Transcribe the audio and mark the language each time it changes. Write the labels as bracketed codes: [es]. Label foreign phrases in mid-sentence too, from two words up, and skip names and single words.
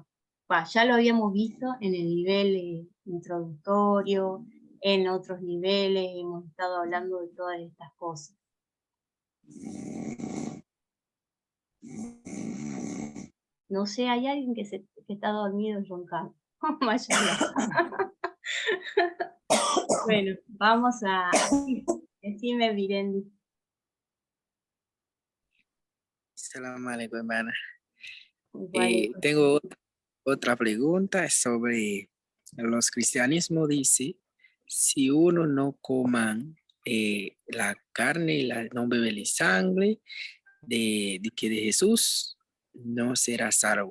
[es] Ya lo habíamos visto en el nivel introductorio, en otros niveles hemos estado hablando de todas estas cosas. No sé, hay alguien que está dormido y roncando. Bueno, vamos a... Decime, Virendi. [ar] سلام عليكم, [es] hermana. Vale. Tengo otra pregunta sobre los cristianismos. Dice, si uno no coman la carne y no bebe la sangre de Jesús, no será salvo.